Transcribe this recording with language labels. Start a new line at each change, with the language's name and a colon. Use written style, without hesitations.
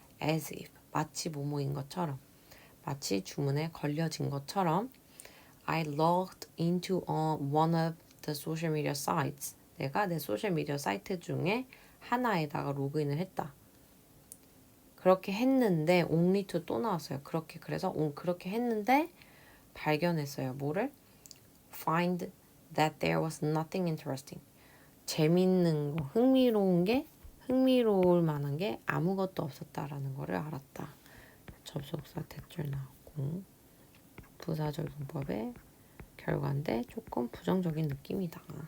Korean: as if, 마치 뭐뭐인 것처럼. 마치 주문에 걸려진 것처럼
English: I logged into one of the social media sites.
Korean: 내가 내 소셜미디어 사이트 중에 하나에다가 로그인을 했다. 그렇게 했는데 only to 또 나왔어요. 그래서 그렇게 했는데 발견했어요. 뭐를?
English: Find that there was nothing interesting.
Korean: 재밌는 거, 흥미로울 만한 게 아무것도 없었다라는 거를 알았다. 접속사 대절 나왔고 부사적용법의 결과인데 조금 부정적인 느낌이다.